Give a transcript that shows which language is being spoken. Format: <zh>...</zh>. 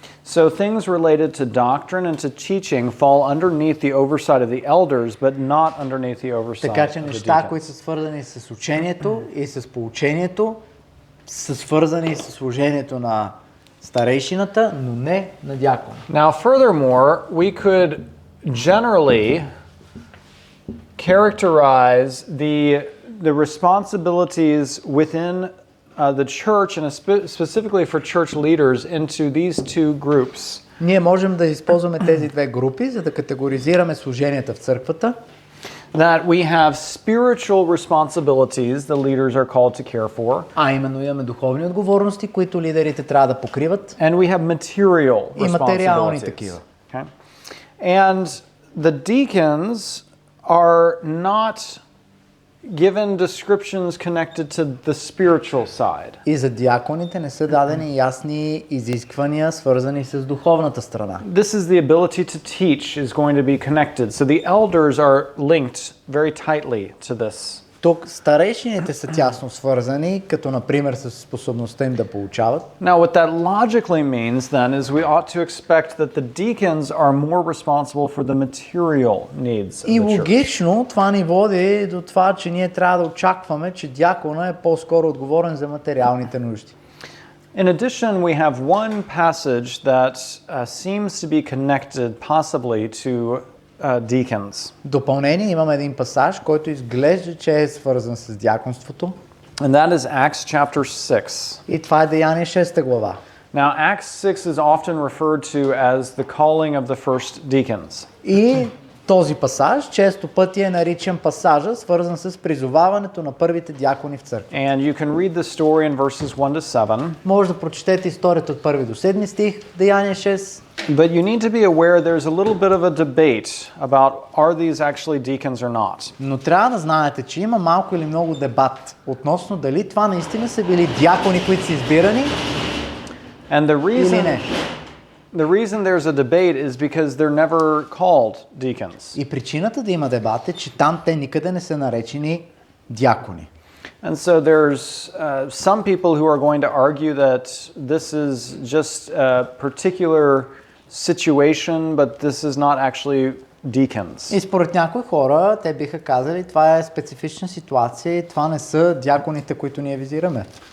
<en>So things related to doctrine and to teaching fall underneath the oversight of the elders, but not underneath the oversight</en> <bg>Така че</bg> <en>of the</en> <bg>неща, които са</bg> <en>deacons.</en> <bg>свързани с учението и с поучението, са свързани с служението на старейшината, но не на диакона.</bg> <en>Now, furthermore, we could generally characterize the responsibilities within the church, and specifically for church leaders, into these two groups.</en> <bg>Ние можем да използваме тези две групи, за да категоризираме служенията в църквата.</bg> <en>that we have spiritual responsibilities the leaders are called to care for,</en> <bg>А именно имаме духовни отговорности, които лидерите трябва да покриват.</bg> <en>and we have material</en> <bg>И материални</bg> <en>responsibilities.</en> <bg>такива.</bg> <en>Okay? And the deacons are not given descriptions connected to the spiritual side.</en> <bg>И за диаконите не са дадени ясни изисквания, свързани с духовната страна.</bg> <en>This is the ability to teach is going to be connected. So the elders are linked very tightly to this.</en> <bg>Тук старейшините са тясно свързани, като например с способността им да получават.</bg> <en>Now, what that logically means then is we ought to expect that the deacons are more responsible for the material needs of</en> <bg>И</bg> <en>the church.</en> <bg>логично това ни води до това, че ние трябва да очакваме, че диакона е по-скоро отговорен за материалните нужди.</bg> <en>In addition, we have one passage that seems to be connected possibly to deacons.</en> <bg>В допълнение имаме един пасаж, който изглежда, че е свързан с диаконството.</bg> <en>And that is Acts chapter 6.</en> <bg>И това е Деяние 6 глава.</bg> <en>Now, Acts 6 is often referred to as the calling of the first deacons.</en> <bg>И този пасаж често пъти е наричан пасажа, свързан с призоваването на първите диакони в църква.</bg> <en>And you can read the story in verses 1 to 7.</en> <bg>Може да прочетете историята от 1 до 7 стих, Деяние 6.</bg> <en>But you need to be aware there's a little bit of a debate about are these actually deacons or not.</en> <bg>Но трябва да знаете, че има малко или много дебат относно дали това наистина са били диакони, които са избирани,</bg> <en>And the</en> <bg>или</bg> <en>reason</en> <bg>не.</bg> <en>the reason there's a debate is because they're never called deacons.</en> <bg>И причината да има дебат е, че там те никъде не са наречени диакони.</bg> <en>And so there's some people who are going to argue that this is just a particular situation, but this is not actually deacons.</en> <bg>И според някои хора, те биха казали, това е специфична ситуация и това не са диаконите, които ние визираме.</bg>